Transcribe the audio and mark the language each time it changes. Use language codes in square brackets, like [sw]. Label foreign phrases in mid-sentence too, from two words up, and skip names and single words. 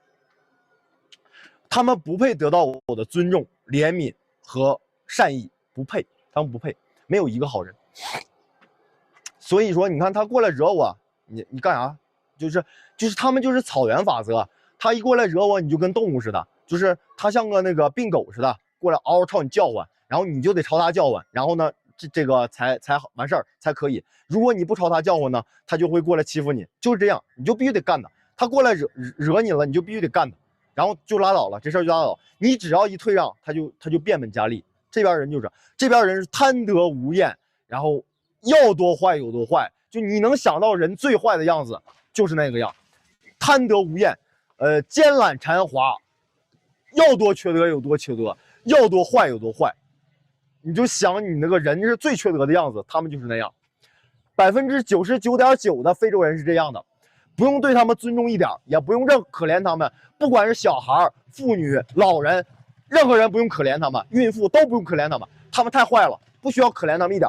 [zh] 他们不配得到我的尊重、怜悯和善意，不配，他们不配，没有一个好人。所以说，你看他过来惹我，你幹啥？就是他们就是草原法則，他一過來惹我，你就跟動物似的，就是他像個那個病狗似的，過來嗷嗷朝你叫喚，然後你就得朝他叫喚，然後呢，這個才完事兒才可以。如果你不朝他叫喚呢，他就會過來欺負你，就是這樣，你就必須得幹他。他過來惹你了，你就必須得幹他。然後就拉倒了，這事兒就拉倒。你只要一退讓，他就變本加厲。這邊人就是，這邊人是貪得無厭，然後要多壞有多壞，就你能想到人最壞的樣子，就是那個樣，貪得無厭，奸懶饞滑，要多缺德有多缺德，要多壞有多壞。你就想你那個人是最缺德的樣子，他們就是那樣。99.9%的非洲人是這樣的。不用對他們尊重一點，也不用可憐他們，不管是小孩、婦女、老人，任何人不用可憐他們，孕婦都不用可憐他們，他們太壞了，不需要可憐他們一點。